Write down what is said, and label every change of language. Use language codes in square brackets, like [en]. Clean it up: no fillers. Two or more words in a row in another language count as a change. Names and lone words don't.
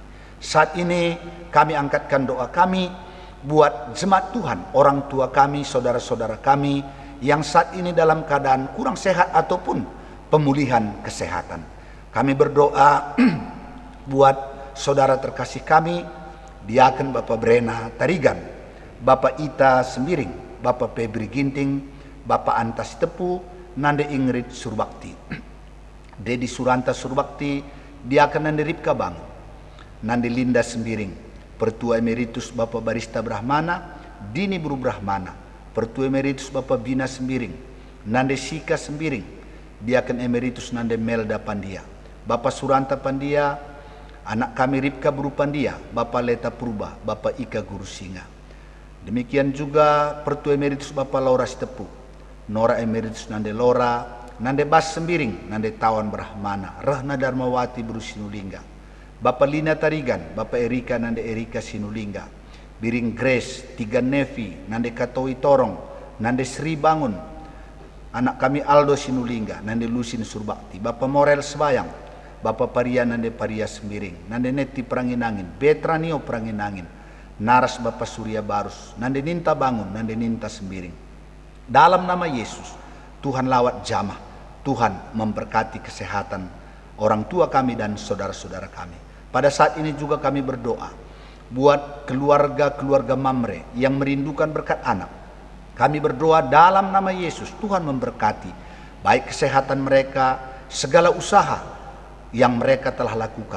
[id] Saat ini kami angkatkan doa kami buat jemaat Tuhan, orang tua kami, saudara-saudara kami yang saat ini dalam keadaan kurang sehat ataupun pemulihan kesehatan. Kami berdoa buat saudara terkasih kami, Diaken Bapak Brena Tarigan, Bapak Ita Sembiring, Bapak Febri Ginting, Bapak Antas Tepu, Nande Ingrid Surbakti, Dedi Suranta Surbakti, Diaken Nande Ripka Bang, Nande Linda Sembiring, Pertua Emeritus Bapak Barista Brahmana, Dini Buru Brahmana, Pertua Emeritus Bapak Bina Sembiring, Nande Sika Sembiring, Diaken Emeritus Nande Melda Pandia, Bapak Suranta Pandia, anak kami Ripka Buru Pandia, Bapak Leta Purba, Bapak Ika Guru Singa. Demikian juga Pertua Emeritus Bapak Laura Sitepu, Nora Emeritus Nande Lora, Nande Bas Sembiring, Nande Tawan Brahmana, Rahna Darmawati Buru Sinulingga, Bapak Lina Tarigan, Bapak Erika Nande Erika Sinulingga, Biring Grace, Tiga Nevi, Nande Katoi Torong, Nande Sri Bangun, anak kami Aldo Sinulingga, Nande Lusin Surbakti, Bapak Morel Sebayang, Bapak Paria Nande Paria Sembiring, Nande Neti Pranginangin, Betranio Pranginangin, Naras Bapak Surya Barus, Nande Ninta Bangun, Nande Ninta Sembiring. Dalam nama Yesus, Tuhan lawat jamah, Tuhan memberkati kesehatan orang tua kami dan saudara-saudara kami. Pada saat ini juga kami berdoa buat keluarga-keluarga Mamre yang merindukan berkat anak. Kami berdoa dalam nama Yesus, Tuhan memberkati baik kesehatan mereka, segala usaha yang mereka telah lakukan.